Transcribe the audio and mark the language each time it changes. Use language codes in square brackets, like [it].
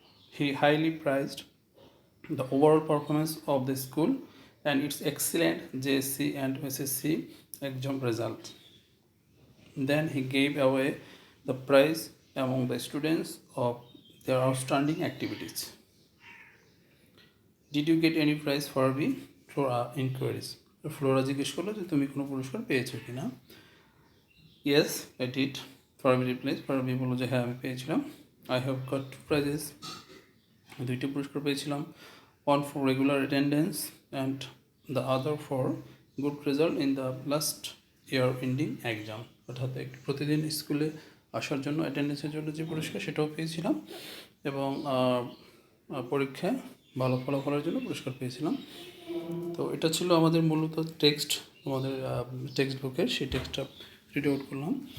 [en] He highly prized the overall performance of the school and its excellent JSC and SSC exam results. Then he gave away the prize among the students of their outstanding activities. Did you get any prize, Farabi? Flora inquiries. [bn] Flora জিজ্ঞেস করলো যে তুমি কোনো পুরস্কার পেয়েছো কিনা? [en] Yes, I did. Farabi replies. [bn] Farabi বলল যে হ্যাঁ আমি পেয়েছিলাম. [en] I have got two prizes. [bn] দুইটি পুরস্কার পেয়েছিলাম. [en] One for regular attendance and the other for good result in the last year ending exam. [bn] অর্থাৎ প্রতিদিন স্কুলে আসার জন্য অ্যাটেন্ডেন্সের জন্য যে পুরস্কার সেটাও পেয়েছিলাম এবং পরীক্ষায় ভালো ফলাফলের জন্য পুরস্কার পেয়েছিলাম। তো এটা ছিল আমাদের মূলত টেক্সট, আমাদের টেক্সট বুকের, সেই টেক্সটটা রিড আউট করলাম।